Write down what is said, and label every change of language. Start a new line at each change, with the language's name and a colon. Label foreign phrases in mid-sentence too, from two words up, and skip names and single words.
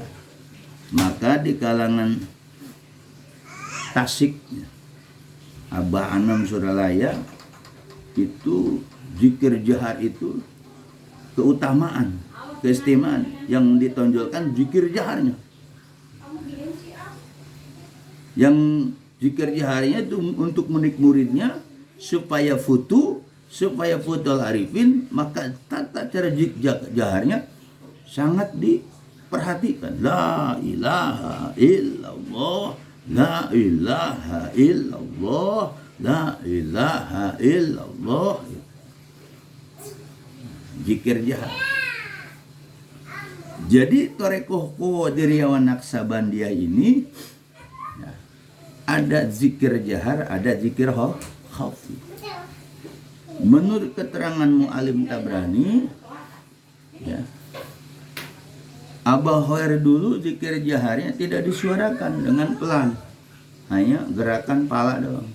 Indonesian: Maka di kalangan Tasik, Abah Anam Suralaya, itu zikir jahar itu keutamaan, keistimewaan yang ditonjolkan zikir jaharnya. Yang zikir jaharnya itu untuk murid-muridnya supaya
Arabic: فتوح عارفين,
Indonesian: maka tata cara zikir jaharnya sangat diperhatikan.
Arabic: لا إله إلا الله، لا إله إلا الله، لا إله إلا الله.
Indonesian: Zikir jahar. Jadi Torekoh Qadiriyah Naqsabandiyah ini ya, ada zikir jahar, ada zikir khafi. Menurut keterangan Mu'alim Tabrani, ya, Abah Khair dulu zikir jaharnya tidak disuarakan dengan pelan, hanya gerakan pala doang.